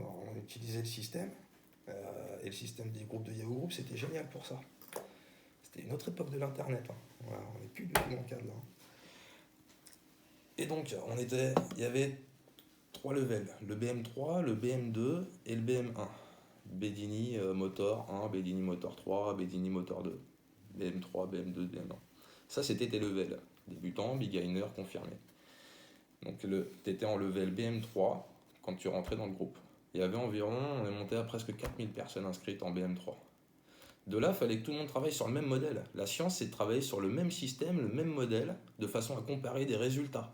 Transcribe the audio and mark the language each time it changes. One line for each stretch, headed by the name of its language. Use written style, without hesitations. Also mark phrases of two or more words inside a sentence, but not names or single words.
French: Alors, on utilisait le système, et le système des groupes de Yahoo Group, c'était génial pour ça. C'était une autre époque de l'Internet. Hein. Voilà, on n'est plus du tout dans le cadre là. Et donc, il y avait 3 levels, le BM3, le BM2 et le BM1. Bedini Motor 1, Bedini Motor 3, Bedini Motor 2. BM3, BM2, BM1. Ça, c'était tes levels. Débutant, beginner, confirmé. Donc, tu étais en level BM3 quand tu rentrais dans le groupe. Il y avait environ, on est monté à presque 4000 personnes inscrites en BM3. De là, il fallait que tout le monde travaille sur le même modèle. La science, c'est de travailler sur le même système, le même modèle, de façon à comparer des résultats.